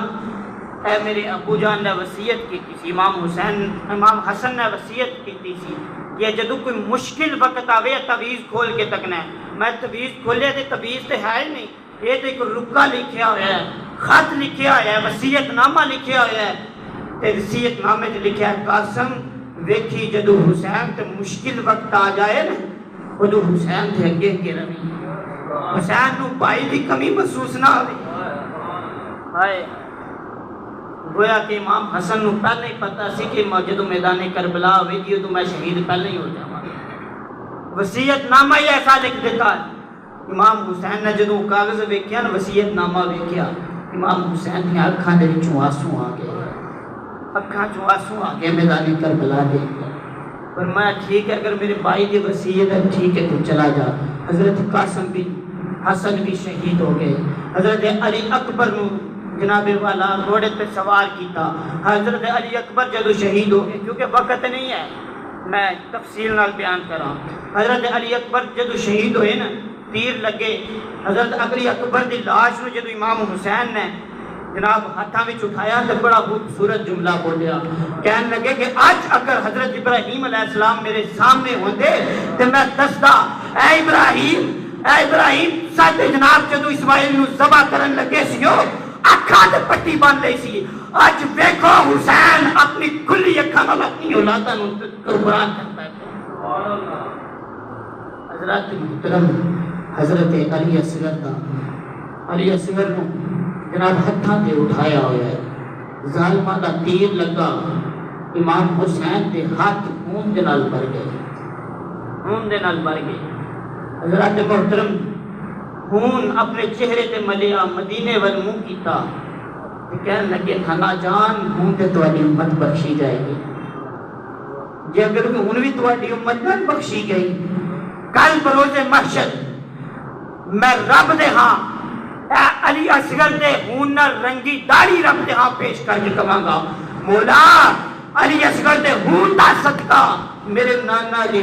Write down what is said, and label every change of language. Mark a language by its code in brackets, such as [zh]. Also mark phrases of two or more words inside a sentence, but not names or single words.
[pa] اے میرے ابو جان نے وصیت کی تھی امام حسن نے وصیت کی تھی کہ جدو کوئی مشکل وقت آوے تعویذ کھول کے تکنا ہے میں تعویذ کھولے تے تعویذ تے ہے ہی نہیں یہ تو ایک رکا لکھیا ہوا ہے خط لکھیا ہوا ہے وصیت نامہ لکھیا ہوا ہے تے وصیت نامے تے لکھیا ہے قاسم ویکھی جدو حسین تے مشکل وقت آ جائے نا ادو حسین تے اگے کے روی حسین نو بھائی دی کمی محسوس نہ ہوئے ہائے گویا کہ امام حسن نو پہلے ہی پتہ سی کہ جدو میدان کربلا ہوئے گی تو میں شہید پہلے ہی ہو جاواں وصیت نامہ ہی ایسا لکھ دیتا ہے امام حسین نے جدو کاغذ ویکھیا نا وصیت نامہ ویکھیا امام حسین نے اکھاں دے وچوں آنسو آ گئے اکھاں چوں آنسو آ گئے میدان کربلا دے فرمایا ٹھیک ہے اگر میرے بھائی دی وصیت ہے ٹھیک ہے تو چلا جا حضرت قاسم بن حسن بھی شہید ہو گئے حضرت علی اکبر نو جناب والا گھوڑے پہ سوار کیتا حضرت علی اکبر جدو شہید ہو گئے کیونکہ وقت نہیں ہے میں تفصیل نال بیان کراں حضرت علی اکبر جدو شہید ہوئے نا تیر لگے حضرت علی اکبر دی لاش نو جدو امام حسین نے جناب ہاتھاں وچ اٹھایا تے بڑا خوبصورت جملہ بولیا کہنے لگے کہ آج اگر حضرت ابراہیم [ar] علیہ السلام [pa] میرے سامنے ہوندے تے میں دسدا اے ابراہیم ساڈے جناب جدو اسماعیل نو ذبح کرن لگے سیو اکھاں تے پٹی بن لئی سی اج ویکھو حسین اپنی کھلی اکھاں نال اپنی اولاداں نو قربان کرتا ہے [ar] سبحان اللہ [pa] حضرات محترم حضرت علی اصغر نو جناب ہتھاں تے اٹھایا ہوا ہے ظالماں دا تیر لگا امام حسین دے ہاتھ خون دے نال بھر گئے حضرات محترم خون اپنے چہرے تے ملیا مدینے ول منہ کیتا کہنے لگے خانہ جان خون تے تواڈی امت بخشی جائے گی جے اگر ہن بھی تواڈی امت نہ بخشی گئی کل بروز محشر میں رب دے ہاں اے علی اصغر دے خون نال رنگی داڑھی رب دے ہاں پیش کر کے کہاں گا مولا علی اصغر دے خون دا صدقہ میرے نانا دی